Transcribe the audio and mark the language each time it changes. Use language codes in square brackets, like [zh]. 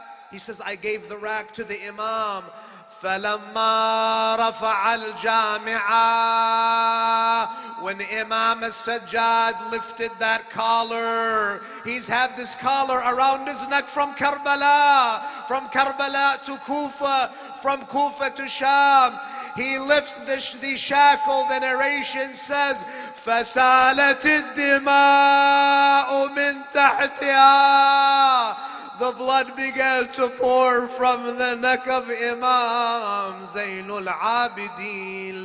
[en] He says, I gave the rag to the Imam. [ar] فَلَمَّا رَفَعَ الْجَامِعَةِ, [en] when Imam al-Sajjad lifted that collar, he's had this collar around his neck from Karbala to Kufa, from Kufa to Sham. He lifts the shackle. The narration says, [ar] فَسَالَتِ الدِّمَاءُ مِنْ تَحْتِهَا. [en] The blood began to pour from the neck of Imam Zainul Abidin.